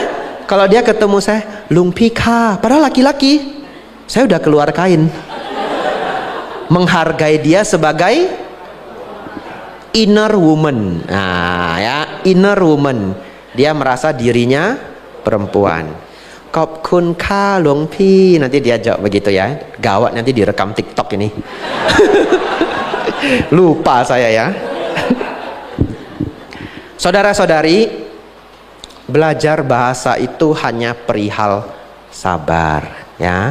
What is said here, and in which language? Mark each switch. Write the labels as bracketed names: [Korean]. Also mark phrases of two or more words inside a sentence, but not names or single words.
[Indonesian] Kalau dia ketemu saya lung pika, padahal laki-laki, saya udah keluar kain. Menghargai dia sebagai [English] inner woman. Ya, inner woman. [Indonesian] Dia merasa dirinya perempuan. [Thai] ขอบคุณค่ะหลวงพี่ [Indonesian] nanti dia jawab begitu ya. Gawat nanti direkam TikTok ini. Lupa saya ya. Saudara-saudari, Belajar bahasa itu hanya perihal sabar, ya.